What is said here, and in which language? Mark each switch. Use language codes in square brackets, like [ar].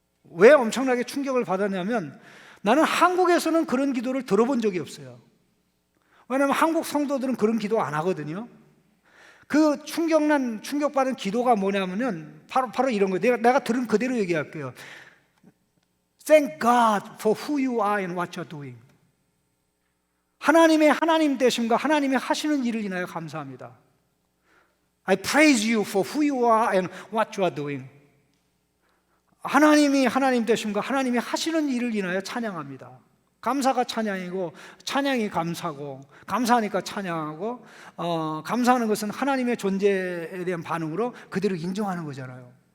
[ko] 왜 엄청나게 충격을 받았냐면 나는 한국에서는 그런 기도를 들어본 적이 없어요. 왜냐하면 한국 성도들은 그런 기도 안 하거든요. 그 충격받은 기도가 뭐냐면은 바로 이런 거예요. 내가 들은 그대로 얘기할게요. [en] Thank God for who you are and what you're doing. [ko] 하나님의 하나님 되심과 하나님의 하시는 일을 인하여 감사합니다. [en] I praise you for who you are and what you are doing. [ko] 하나님이 하나님 되심과 하나님이 하시는 일을 인하여 찬양합니다. 감사가 찬양이고 찬양이 감사고 감사하니까 찬양하고 감사하는 것은 하나님의 존재에 대한 반응으로 그대로 인정하는 거잖아요.